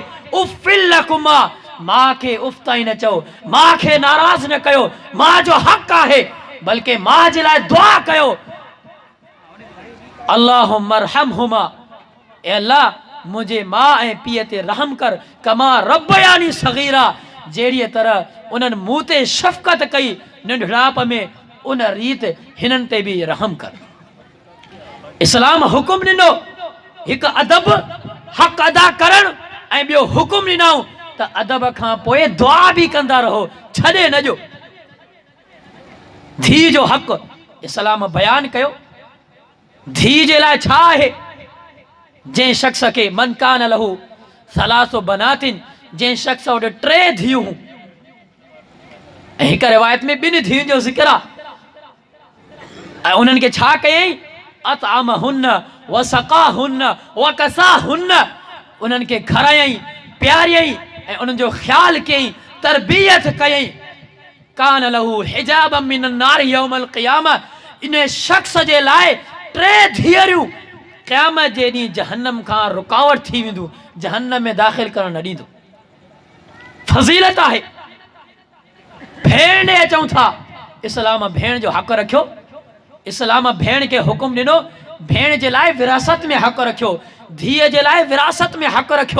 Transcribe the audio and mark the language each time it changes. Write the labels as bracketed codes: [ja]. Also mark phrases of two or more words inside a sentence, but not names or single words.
[ar] أف لكما, [sd] माउ खे उफ़ ताईं न चओ, माउ खे नाराज़ न कयो, माउ जो हक़ आहे। बल्कि माउ जे लाइ दुआ कयो, [ar] اللهم ارحمهما, [sd] ए अल्लाह मुंहिंजे माउ ऐं पीउ ते रहम कर, [ar] كما ربياني صغيرا, [sd] जहिड़ीअ तरह उन्हनि मूं ते शफ़क़त कई नंढड़ाप में, उन रीत हिननि ते बि रहम कर। इस्लाम हुकुम ॾिनो हिकु अदब, हक़ अदा करणु, ऐं ॿियो हुकुम ॾिनऊं त अदब खां पोइ दुआ बि कंदा रहो, छॾे न ॾियो। धीउ जो हक़ इस्लाम बयान कयो। धीउ जे लाइ छा आहे? जंहिं शख़्स खे [ar] من كان له ثلاث بنات, [sd] जंहिं शख़्स वटि 3 धीअरूं हुयूं, ऐं हिकु रिवायत में 2 धीउनि जो ज़िक्र आहे, ऐं उन्हनि खे छा कयईं? [ar] أطعمهن وسقاهن وكساهن, [sd] उन्हनि खे खारायईं, प्यारियईं ऐं उन्हनि जो ख़्यालु कयईं, तरबियत कयईं। [ar] كان له حجاب من النار يوم القيامة, [sd] इन शख़्स जे लाइ 3 धीअरूं क़यामत जे ॾींहुं जहन्नम खां रुकावट थी वेंदो, जहन्नम में दाख़िल करणु न ॾींदो। फज़ीलत आहे। भेण ॾे अचूं था, इस्लाम भेण जो हक़ रखियो। इस्लाम भेण खे हुकुम ॾिनो, भेण जे लाइ विरासत में हक़ रखियो, धीअ जे लाइ विरासत में हक़ रखियो।